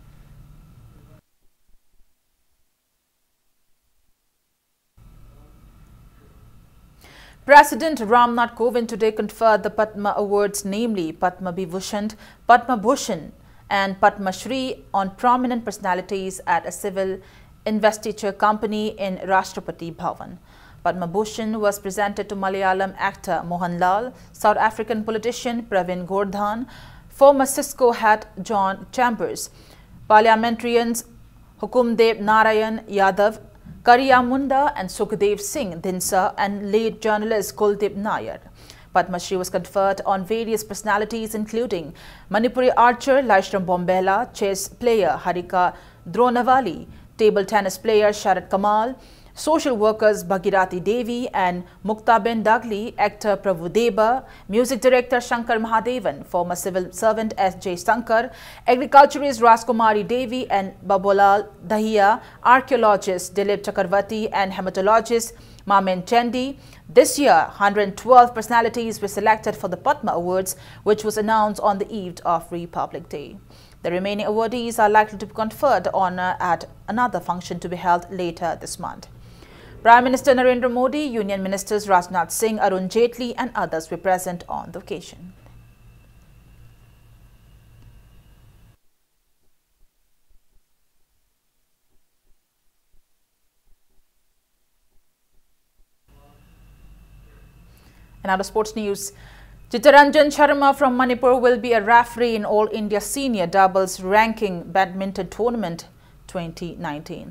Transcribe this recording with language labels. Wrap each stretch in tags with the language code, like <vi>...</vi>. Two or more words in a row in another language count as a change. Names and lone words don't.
<en>President Ramnath Kovind today conferred the Padma Awards, namely Padma Vibhushan, Padma Bhushan and Padma Shri on prominent personalities at a civil investiture company in Rashtrapati Bhavan. Padma Bhushan was presented to Malayalam actor Mohanlal, South African politician Pravin Gordhan, former Cisco head John Chambers, parliamentarians Hukumdev Narayan Yadav, Kariya Munda and Sukhdev Singh Dhinsa, and late journalist Kuldip Nair. Padma Shri was conferred on various personalities including Manipuri archer Laishram Bombela, chess player Harika Dronawali, table tennis player Sharat Kamal, social workers Bhagirathi Devi and Muktaben Dagli, actor Prabhudeva, music director Shankar Mahadevan, former civil servant S.J. Sankar, agriculturist Raskumari Devi and Babolal Dahiya, archaeologist Dilip Chakravarti and hematologist Mamen Chendi. This year, 112 personalities were selected for the Padma Awards, which was announced on the eve of Republic Day. The remaining awardees are likely to be conferred honor at another function to be held later this month. Prime Minister Narendra Modi, Union Ministers Rajnath Singh, Arun Jaitley and others were present on the occasion. And out of sports news, Chittaranjan Sharma from Manipur will be a referee in All India Senior Doubles Ranking Badminton Tournament 2019.</en>